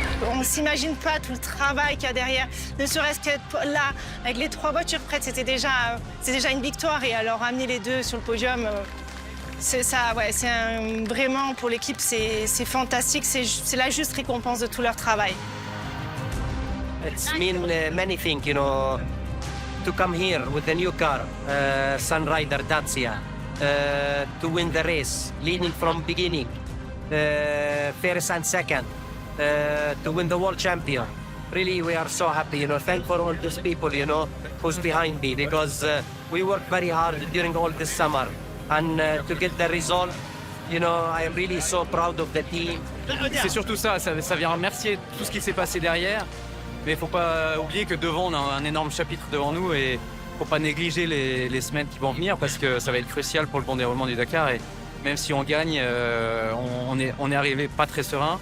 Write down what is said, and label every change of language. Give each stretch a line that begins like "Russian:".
French: On ne s'imagine pas tout le travail qu'il y a derrière, ne serait-ce qu'être là, avec les 3 voitures prêtes, c'est déjà une victoire. Et alors amener les 2 sur le podium, c'est ça, ouais, vraiment pour l'équipe, c'est fantastique, c'est la juste récompense de tout leur travail.
English: It's mean many things, you know, to come here with the new car, Sunrider Dacia. to win the race, leading from beginning, first and second, to win the world champion. Really, we are so happy, thank for all these people, who's behind me, because we worked very hard during all this summer, and to get the result, I am really so proud of the team.
French: C'est surtout ça vient remercier tout ce qui s'est passé derrière, mais il ne faut pas oublier que devant, on a un énorme chapitre devant nous et il ne faut pas négliger les semaines qui vont venir parce que ça va être crucial pour le bon déroulement du Dakar. Et même si on gagne, on est arrivé pas très serein.